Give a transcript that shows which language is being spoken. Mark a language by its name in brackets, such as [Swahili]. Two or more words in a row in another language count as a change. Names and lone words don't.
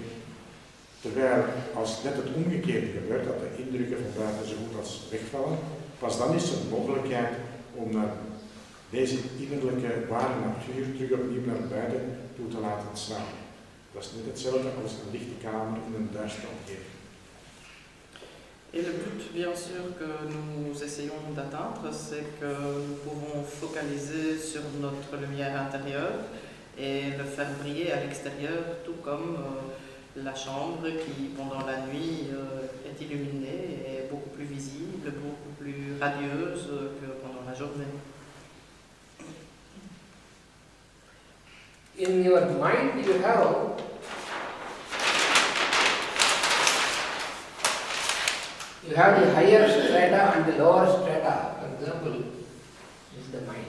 [Dutch] Terwijl als net het omgekeerde gebeurt, dat de indrukken van buiten zo goed als wegvallen, pas dan is er een mogelijkheid om deze innerlijke ware natuur terug opnieuw naar buiten toe te laten slaan. Dat is net hetzelfde als een lichte kamer in een duistere omgeving. [French] Et le but, bien sûr, que nous essayons d'atteindre, c'est que nous pouvons focaliser sur notre lumière intérieure et le faire briller à l'extérieur, tout comme la chambre qui, pendant la nuit, est illuminée et beaucoup plus visible, beaucoup plus radieuse que pendant la journée. [English] In your mind you have the higher strata and the lower strata. For example, is the mind.